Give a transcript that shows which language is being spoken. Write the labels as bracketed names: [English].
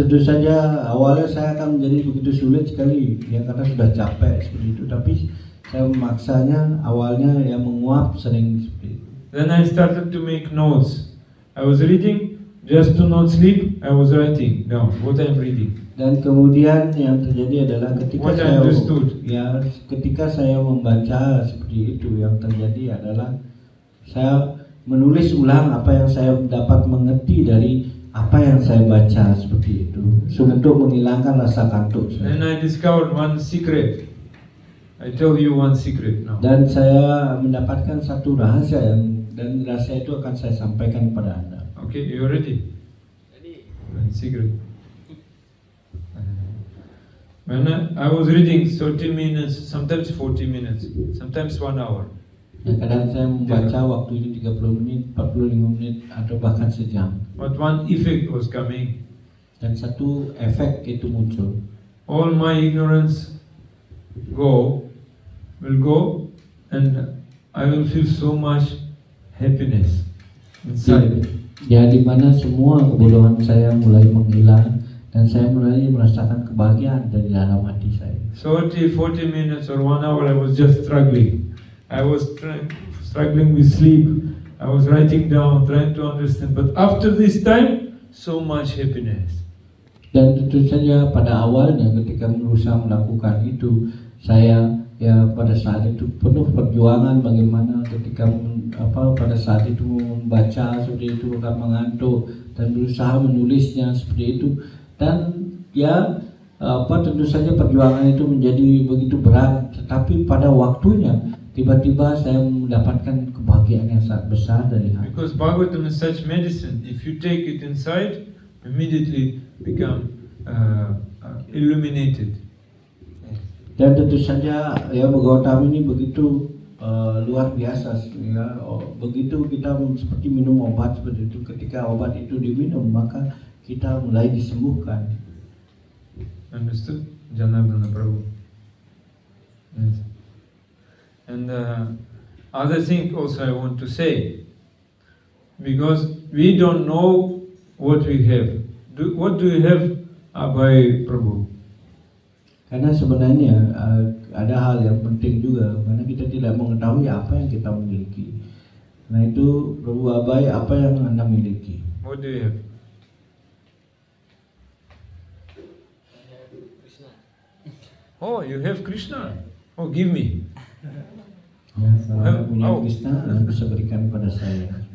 [Indonesian] tentu saja awalnya saya akan menjadi begitu sulit sekali ya karena sudah capek seperti itu. Tapi saya memaksanya awalnya ya menguap sering seperti itu. [English] Then I started to make notes. I was reading just to not sleep. I was writing down what I'm reading. [Indonesian] Dan kemudian yang terjadi adalah [English] What I understood. [Indonesian] ketika saya membaca seperti itu, yang terjadi adalah saya menulis ulang apa yang saya dapat mengerti dari apa yang saya baca seperti itu untuk menghilangkan rasa kantuk saya. [English] Then I discovered one secret. I tell you one secret now. [Indonesian] Dan saya mendapatkan satu rahasia dan rahasia itu akan saya sampaikan kepada Anda. [English] Okay, you ready? [Indonesian] Jadi [English] One secret. When I was reading 30 minutes, sometimes 40 minutes, sometimes 1 hour. [Indonesian] Ya, kadang saya membaca waktu ini 30 menit, 45 menit atau bahkan sejam. [English] But one effect was coming. [Indonesian] Dan satu efek itu muncul. [English] All my ignorance will go, and I will feel so much happiness inside. [Indonesian] Ya, di mana semua kebodohan saya mulai menghilang dan saya mulai merasakan kebahagiaan dari dalam hati saya. [English] 40 minutes or 1 hour I was just struggling. I was struggling with sleep. I was writing down, trying to understand. But after this time, so much happiness. [Indonesian] Dan tentu saja pada awalnya ketika berusaha melakukan itu, saya ya pada saat itu penuh perjuangan bagaimana ketika pada saat itu membaca seperti itu akan mengantuk dan berusaha menulisnya seperti itu. Dan ya tentu saja perjuangan itu menjadi begitu berat, tetapi pada waktunya tiba-tiba saya mendapatkan kebahagiaan yang sangat besar dari hati. [English] Because Bhagavatam is such medicine. If you take it inside, immediately become illuminated. [Indonesian] Dan tentu saja ya Bhagavatam ini begitu luar biasa ya. Begitu kita seperti minum obat seperti itu, ketika obat itu diminum maka kita mulai disembuhkan. [English] Understood? Janardana Prabhu. Yes. And other thing also I want to say, because we don't know what we have. What do you have, Abhay Prabhu? [Indonesian] Karena sebenarnya ada hal yang penting juga, karena kita tidak mengetahui apa yang kita miliki. Nah itu Prabhu Abhay, apa yang Anda miliki? [English] What do you have? Krishna. Oh, you have Krishna. Oh, give me. [Indonesian] Ya, Kalau Anda punya Oh. Krishna, Anda bisa berikan pada saya.